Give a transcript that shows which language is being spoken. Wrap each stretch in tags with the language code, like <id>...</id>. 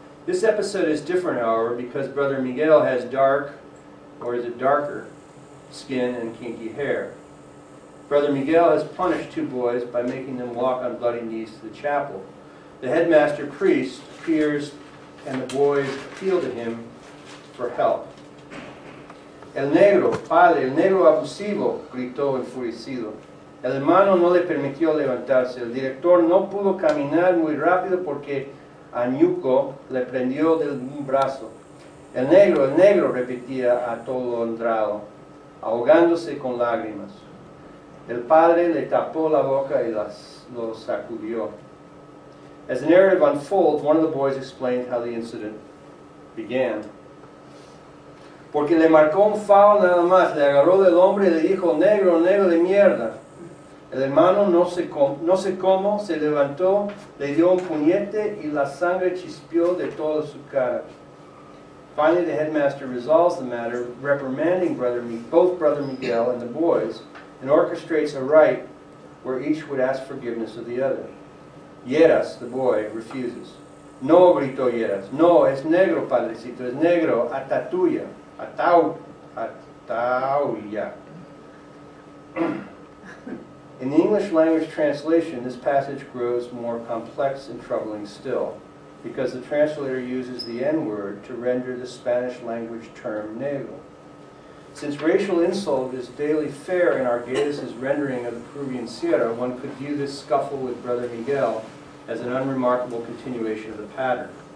<en>This episode is different, however, because Brother Miguel has dark, or is it darker, skin and kinky hair. Brother Miguel has punished two boys by making them walk on bloody knees to the chapel. The headmaster priest appears and the boys appeal to him for help.</en> <es>El negro, padre, el negro abusivo, gritó enfurecido. El hermano no le permitió levantarse. El director no pudo caminar muy rápido porque Añuco le prendió de un brazo. El negro, repetía atolondrado, ahogándose con lágrimas. El padre le tapó la boca y lo sacudió.</es> <en>As the narrative unfolds, one of the boys explained how the incident began.</en> <es>Porque le marcó un foul nada más, le agarró del hombre y le dijo, negro, negro de mierda. El hermano no sé cómo, se levantó, le dio un puñete y la sangre chispeó de toda su cara.</es> <en>Finally, the headmaster resolves the matter, reprimanding both Brother Miguel and the boys, and orchestrates a rite where each would ask forgiveness of the other. Lleras, the boy, refuses.</en> <es>No, gritó Lleras. No, es negro, padrecito, es negro, atatuya, atauya.</es> <en>In the English language translation, this passage grows more complex and troubling still, because the translator uses the N-word to render the Spanish language term negro. Since racial insult is daily fare in Arguedas' rendering of the Peruvian Sierra, one could view this scuffle with Brother Miguel as an unremarkable continuation of the pattern.</en>